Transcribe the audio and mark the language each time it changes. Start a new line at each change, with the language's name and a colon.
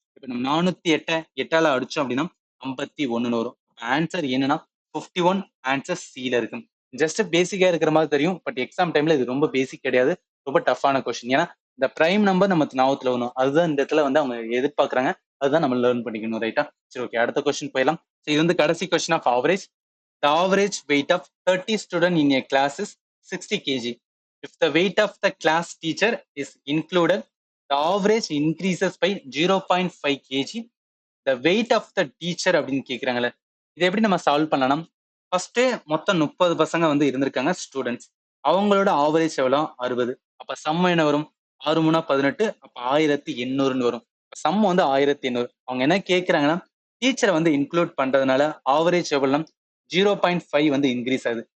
Tamil: இப்போ நம்ம 408 8ஆல அடிச்சோம் அப்படின்னா 51 வரும். ஆன்சர் என்னன்னா 51. ஆன்சர் சில இருக்கு. ஜஸ்ட் பேசிக்கா இருக்கிற மாதிரி தெரியும். பட் எக்ஸாம் டைம்ல இது ரொம்ப பேசிக் கிடையாது. ரொம்ப டஃப்பான கொஸ்டின். ஏன்னா இந்த பிரைம் நம்பர் நமக்கு ஞாபகத்துல வரணும். அதுதான் இந்த இடத்துல வந்து அவங்க எதிர்பார்க்கறாங்க. அதுதான் நம்ம லேர்ன் பண்ணிக்கணும். ரைட்டா? சரி, ஓகே. அடுத்த கொஸ்டின் போயிடலாம். இது வந்து கடைசி question of average.
English: The average weight of 30 students in a class is 60 kg. If the weight of the class teacher is included, the average increases by 0.5 kg. The weight of the teacher
Tamil: அப்படின்னு கேட்குறாங்கல்ல, இதை எப்படி நம்ம solve பண்ணலாம்? First மொத்தம் 30 பசங்க வந்து இருந்திருக்காங்க students. அவங்களோட ஆவரேஜ் எவ்வளோ 60. அப்ப சம் என்ன வரும் 6 3 18. அப்ப 1800 வரும். சம் வந்து 1800. அவங்க என்ன கேட்குறாங்கன்னா டீச்சரை வந்து இன்க்ளூட் பண்றதுனால ஆவரேஜ் எவ்வளோ 0.5 வந்து இன்க்ரீஸ் ஆகுது.